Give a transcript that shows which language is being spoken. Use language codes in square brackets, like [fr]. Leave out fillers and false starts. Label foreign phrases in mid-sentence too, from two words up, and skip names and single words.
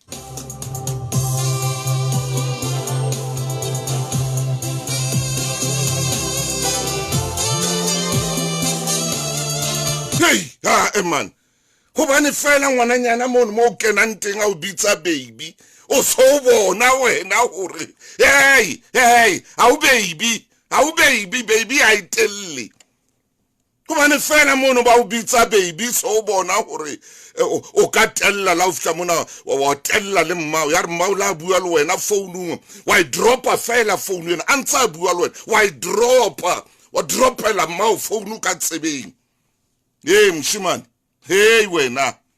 [en] hey man [st] go bane fela ngwananyana mono mo kenang teng a o bitsa baby o so bona wena hore hey au baby [en] I tell [st] go bane fela mono ba o bitsa baby so bona hore o ka tella la o fitla mona wa tella le mmao ya re mmao la bua le wena phone wa dropa fela phone yena antsa bua le wena wa dropela mmao phone ka tsebeng hey mshimane hey wena